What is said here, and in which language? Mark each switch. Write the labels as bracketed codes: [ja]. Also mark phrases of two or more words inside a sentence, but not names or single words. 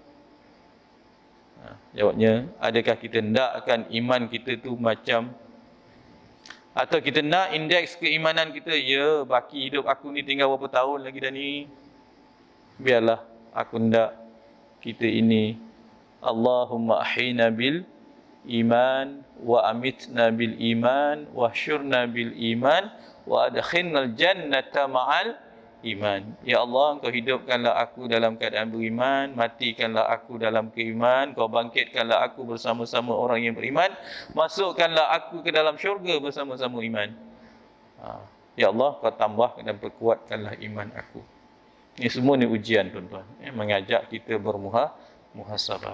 [ms] Jawabnya, adakah kita hendakkan iman kita tu macam, atau kita nak indeks keimanan kita, ya baki hidup aku ni tinggal berapa tahun lagi dah ni, biarlah aku hendak kita ini [ar] اللهم أحينا بالإيمان وأمتنا بالإيمان واحشرنا بالإيمان وأدخلنا الجنة مع الإيمان. [ms] Ya Allah, Engkau hidupkanlah aku dalam keadaan beriman, matikanlah aku dalam keiman, Kau bangkitkanlah aku bersama-sama orang yang beriman, masukkanlah aku ke dalam syurga bersama-sama iman. Ya Allah, Kau tambah dan perkuatkanlah iman aku. Ini semua ni ujian, tuan-tuan, mengajak kita bermuhasabah.